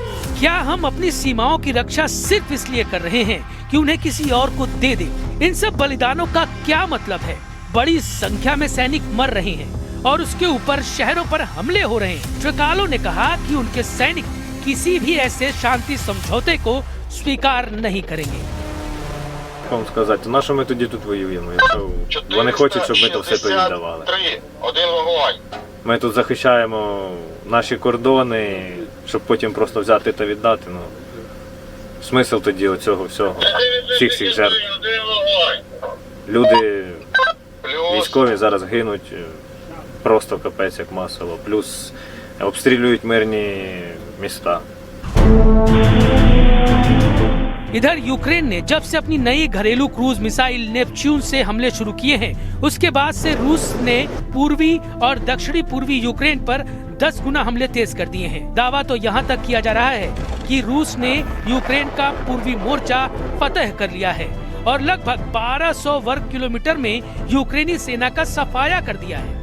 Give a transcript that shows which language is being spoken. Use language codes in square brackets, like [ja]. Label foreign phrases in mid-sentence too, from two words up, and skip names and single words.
[hi] क्या हम अपनी सीमाओं की रक्षा सिर्फ इसलिए कर रहे हैं कि उन्हें किसी और को दे दें? इन सब बलिदानों का क्या मतलब है? बड़ी संख्या में सैनिक मर रहे हैं और उसके ऊपर शहरों पर हमले हो रहे हैं। ट्रेकालो ने कहा कि उनके सैनिक किसी भी ऐसे शांति समझौते को स्वीकार नहीं करेंगे। [uk] Вам сказати, на що ми тоді тут воюємо, якщо вони хочуть, щоб ми то все передавали. Ми тут захищаємо наші кордони, щоб потім просто взяти та віддати. Ну, смисл тоді оцього всього, всіх цих жертв. Люди військові зараз гинуть просто капець як масово, плюс обстрілюють мирні міста. [hi] इधर यूक्रेन ने जब से अपनी नई घरेलू [en] cruise missile [hi] नेपच्यून से हमले शुरू किए हैं, उसके बाद से रूस ने पूर्वी और दक्षिणी पूर्वी यूक्रेन पर 10 गुना हमले तेज कर दिए हैं। दावा तो यहाँ तक किया जा रहा है कि रूस ने यूक्रेन का पूर्वी मोर्चा फतह कर लिया है और लगभग 1200 वर्ग किलोमीटर में यूक्रेनी सेना का सफाया कर दिया है।